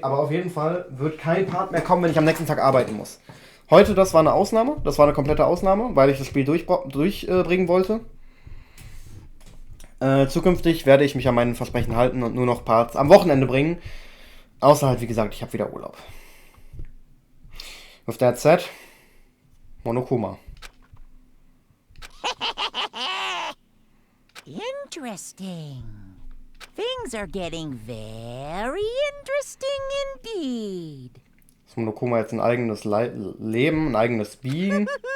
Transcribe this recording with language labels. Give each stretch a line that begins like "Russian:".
German: Aber auf jeden Fall wird kein Part mehr kommen, wenn ich am nächsten Tag arbeiten muss. Heute, das war eine Ausnahme. Das war eine komplette Ausnahme, weil ich das Spiel durchbringen wollte. Zukünftig werde ich mich an meinen Versprechen halten und nur noch Parts am Wochenende bringen. Außer halt, wie gesagt, ich habe wieder Urlaub.
English: With that said, Monokuma. Interesting. Things are getting very interesting indeed.
German: Ist Monokuma jetzt ein eigenes Leben, ein eigenes Being?